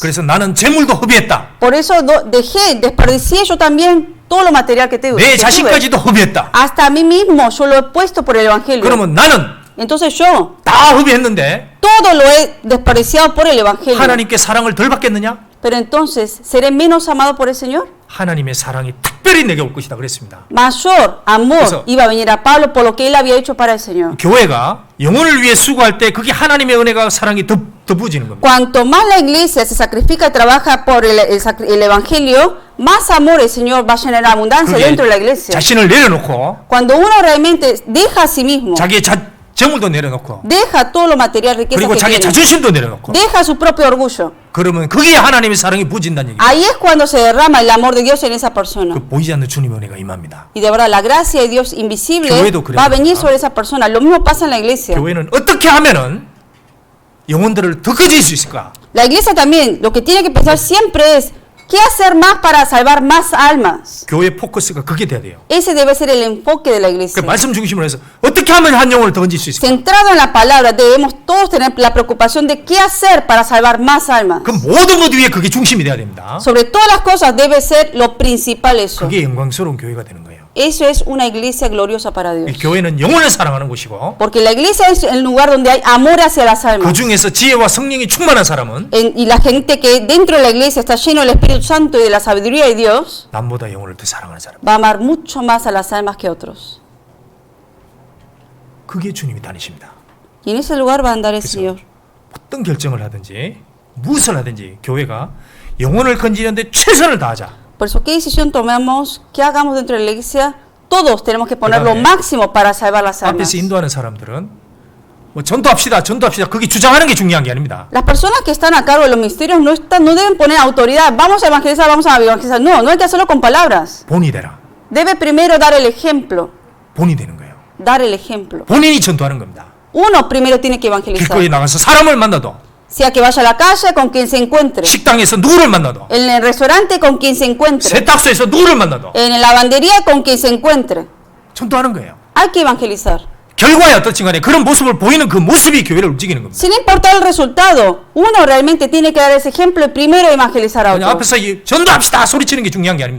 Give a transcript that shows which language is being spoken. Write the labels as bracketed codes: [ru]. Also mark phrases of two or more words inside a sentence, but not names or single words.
[ko] 그래서 나는 재물도 허비했다. [es] Por eso desperdicié yo también todo lo material que [ko] 내 [es] tuve. [ko] 자신까지도 허비했다. [es] Hasta a mí mismo yo lo he puesto por el Evangelio. [ko] 그러면 나는 [es] Entonces yo [ko] 다 허비했는데 [es] todo lo he desperdiciado por el Evangelio. [ko] 하나님께 사랑을 덜 받겠느냐? [es] Pero entonces, ¿seré menos amado por el Señor? [ko] 하나님의 사랑이 특별히 내게 올 것이다 그랬습니다. [es] Mayor amor [ko] 그래서- [es] iba a venir a Pablo por lo que él había hecho para el Señor. [ko] 교회가 영혼을 위해 수고할 때 그게 하나님의 은혜가 사랑이 더 부어지는 겁니다. [es] Cuanto más la iglesia se sacrifica y trabaja por el Evangelio, más amor el Señor va a llenar abundancia [ko] 그게 [es] dentro de la iglesia. [ko] 자신을 내려놓고 [es] Cuando uno realmente deja a sí mismo, [ko] 자기의 재물도 내려놓고 [es] deja todo lo material, riqueza [ko] 그리고 [es] que [ko] 자기 [es] tiene, [ko] 자존심도 내려놓고 [es] deja su propio orgullo, [ko] 그러면 그게 하나님의 사랑이 부어진다는 얘기예요. [es] ahí es cuando se derrama el amor de Dios en esa persona. [ko] 그 보이지 않는 주님의 은혜가 임합니다. [es] Y de verdad, la gracia de Dios invisible [ko] 교회도 그래요. [es] va a venir sobre esa persona. Lo mismo pasa en la iglesia. [ko] 교회는 어떻게 하면은 영혼들을 더 거질 수 있을까? [es] La iglesia también, lo que tiene que pensar siempre es, ¿qué hacer más para salvar más almas? [ko] 교회 포커스가 그게 돼야 돼요. [es] Ese debe ser el enfoque de la [ko] 그 [es] iglesia. [ko] 말씀 중심으로 해서 어떻게 하면 한 영혼을 더 건질 수 있을까? [es] Centrado en la palabra, debemos todos tener la preocupación de qué hacer para salvar más almas. [ko] 그 모든 것 위에 그게 중심이 돼야 됩니다. [es] Sobre todas las cosas debe ser lo principal eso. [ko] 그게 영광스러운 교회가 되는 거예요. [es] Eso es una iglesia gloriosa para [ko] 이 [es] Dios. [ko] 교회는 영혼을 사랑하는 곳이고 [es] Porque la iglesia es el lugar donde hay amor hacia las [ko] 그 [es] almas. [ko] 중에서 지혜와 성령이 충만한 사람은 [es] Y la gente que dentro de la iglesia está lleno del Espíritu Santo y de la sabiduría de Dios, [ko] 남보다 영혼을 더 사랑하는 사람. [es] va a amar mucho más a las almas que otros. [ko] 그게 주님이 다니십니다. [es] Y en ese lugar va a andar el [ko] 그래서 [es] Señor. [ko] 어떤 결정을 하든지 무엇을 하든지 교회가 영혼을 건지는데 최선을 다하자. [es] Por eso, ¿qué decisión tomamos? ¿Qué hagamos dentro de la iglesia? Todos tenemos que poner lo [ko] 그다음에 [es] máximo para salvar las almas. [ko] 앞에서 인도하는 사람들은 뭐 전도합시다. 그게 주장하는 게 중요한 게 아닙니다. [es] Las personas que están a cargo de los ministerios no deben poner autoridad. Vamos a evangelizar, vamos a evangelizar. No, no hay que hacerlo con palabras. [ko] 본이 되라. [es] Debe primero dar el ejemplo. [ko] 본이 되는 거예요. [es] Dar el ejemplo. [ko] 본인이 전도하는 겁니다. [es] Uno primero tiene que evangelizar. [ko] 길거리 나가서 사람을 만나도 [es] Sea que vaya a la calle, con quien se encuentre. [ko] 식당에서 누구를 만나도 [es] En el restaurante, con quien se encuentre. [ko] 세탁소에서 누구를 만나도 [es] En la lavandería, con quien se encuentre. [ko] 전도하는 거예요. [es] Hay que evangelizar. [ko] 결과에 어떻든 간에 그런 모습을 보이는 그 모습이 교회를 움직이는 겁니다. [es] Sin importar el resultado, uno realmente tiene que dar ese ejemplo y primero evangelizar a [ko] 그냥 [es] otros. [ko] 앞에서 전도합시다 소리치는 게 중요한 게 아닙니다.